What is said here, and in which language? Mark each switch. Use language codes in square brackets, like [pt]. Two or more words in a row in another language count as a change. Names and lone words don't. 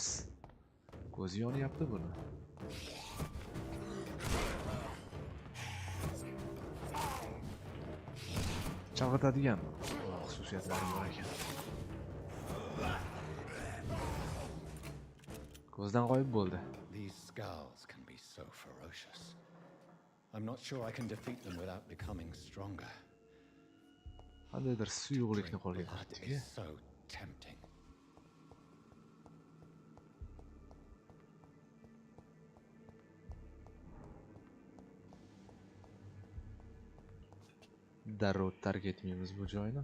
[uz] Ko'zi yonyapti buni. Chalg'itadigan xususiyatlari bor ekan. Ko'zdan g'oyib bo'ldi. [en] These skulls can be so ferocious. I'm not sure I can defeat them without becoming stronger. [uz] Qandaydir suyuqlikni qo'lga kiritdik. [en] So tempting. [uz] Darrov tark etmaymiz bu joyni.